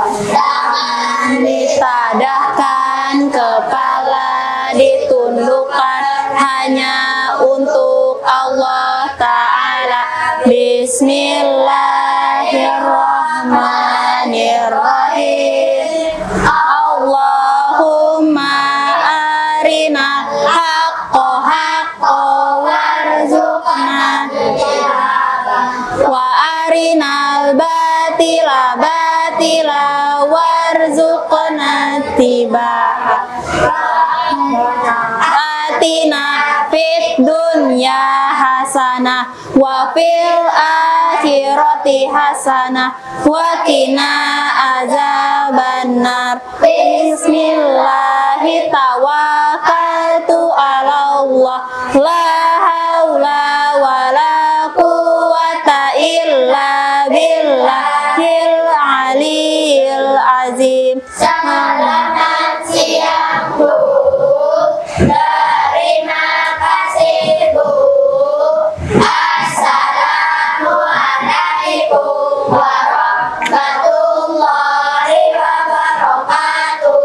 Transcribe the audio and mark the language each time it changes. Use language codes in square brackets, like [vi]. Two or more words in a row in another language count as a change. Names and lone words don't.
[id] Tangan ditadahkan, kepala ditundukkan hanya untuk Allah Ta'ala. [ar] بسم الله الرحمن الرحيم. اللهم أرنا حقا حقا وارزقنا وأرنا الباطل باطلا وارزقنا اتباعه. آتنا في الدنيا حسنة وفي الآخرة حسنة وقنا عذاب النار. بسم الله توكلت على الله، لا حول ولا قوة إلا بالله العلي العظيم. [id] Selamat siang Bu, terima kasih Bu. [ar] السلام عليكم ورحمة الله وبركاته.